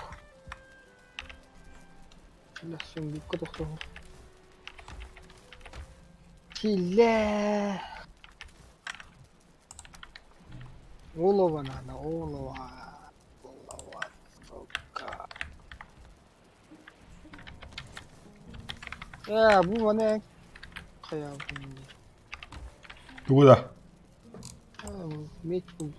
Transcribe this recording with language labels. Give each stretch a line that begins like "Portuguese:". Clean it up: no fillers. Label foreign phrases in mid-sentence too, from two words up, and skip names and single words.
Russian: Бля, сундук кто? Филе. Олова надо, олова. Олова, сука.
Turkish: Bu bana kıyafet.
Russian: Куда?
Turkish: Меч bu.